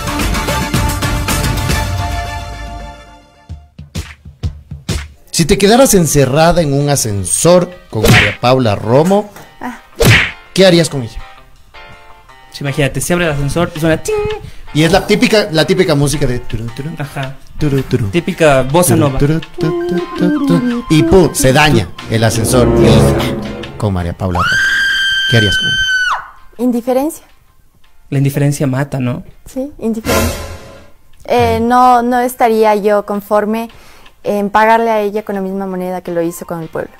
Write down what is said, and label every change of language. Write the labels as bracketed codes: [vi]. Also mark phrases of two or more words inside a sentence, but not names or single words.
[es] Si te quedaras encerrada en un ascensor con María Paula Romo, ¿qué harías con ella? Sí, imagínate, se abre el ascensor y suena ting. Y es la típica música de turu, turu, Ajá. turu, turu, Típica bossa nova. turu, turu, turu, turu, y ¡pum! Se daña el ascensor con María Paula Romo. ¿Qué harías con ella? Indiferencia, La indiferencia mata, ¿no? sí, indiferencia. No estaría yo conforme en pagarle a ella con la misma moneda que lo hizo con el pueblo.